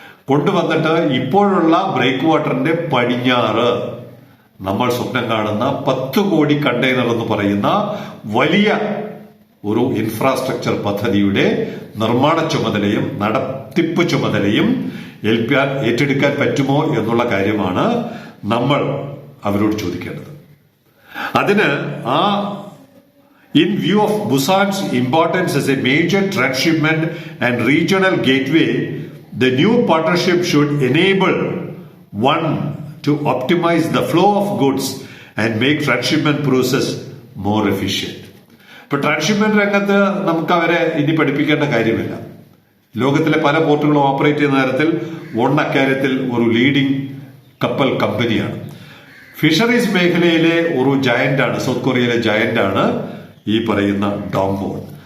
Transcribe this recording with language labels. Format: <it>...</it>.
<ml>കൊണ്ടുവന്നിട്ട് ഇപ്പോഴുള്ള ബ്രേക്ക് വാട്ടറിന്റെ പടിഞ്ഞാറ് നമ്മൾ സ്വപ്നം കാണുന്ന 10 കോടി കണ്ടെയ്നർ എന്ന് പറയുന്ന വലിയ ഒരു ഇൻഫ്രാസ്ട്രക്ചർ പദ്ധതിയുടെ നിർമ്മാണ ചുമതലയും നടത്തിപ്പ് ചുമതലയും ഏറ്റെടുക്കാൻ പറ്റുമോ എന്നുള്ള കാര്യമാണ് നമ്മൾ അവരോട് ചോദിക്കേണ്ടത്.</ml> <en>അതിന് in view of Busan's importance as a major transshipment and regional gateway, the new partnership should enable one to optimize the flow of goods and make transshipment process more efficient.</en> <ml>ഇപ്പൊ ട്രാൻസ്ഷിപ്മെന്റ് രംഗത്ത് നമുക്ക് അവരെ ഇനി പഠിപ്പിക്കേണ്ട കാര്യമില്ല. ലോകത്തിലെ പല പോർട്ടുകളും operate ചെയ്യുന്ന തരത്തിൽ അക്കാര്യത്തിൽ ഒരു ലീഡിംഗ് കപ്പൽ കമ്പനിയാണ്. ഫിഷറീസ് മേഖലയിലെ ഒരു ജയന്റാണ്, സൗത്ത് കൊറിയയിലെ ജയന്റാണ് ഈ പറയുന്ന ഡോങ്വോൺ.</ml>